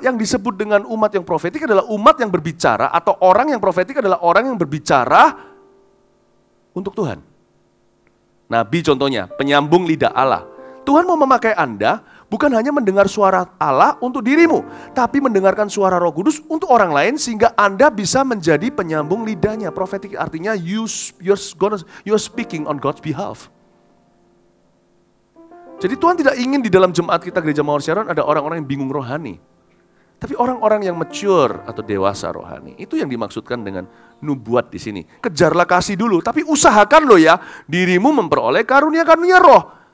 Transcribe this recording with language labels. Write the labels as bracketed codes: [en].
[id] Yang disebut dengan umat yang profetik adalah umat yang berbicara, atau orang yang profetik adalah orang yang berbicara untuk Tuhan. Nabi contohnya, penyambung lidah Allah. Tuhan mau memakai Anda bukan hanya mendengar suara Allah untuk dirimu, tapi mendengarkan suara Roh Kudus untuk orang lain sehingga Anda bisa menjadi penyambung lidahnya. Profetik artinya [en] you're speaking on God's behalf. [id] Jadi Tuhan tidak ingin di dalam jemaat kita Gereja Mawar Sharon ada orang-orang yang bingung rohani. Tapi orang-orang yang mature atau dewasa rohani. Itu yang dimaksudkan dengan nubuat di sini. Kejarlah kasih dulu, tapi usahakan loh ya dirimu memperoleh karunia-karunia roh.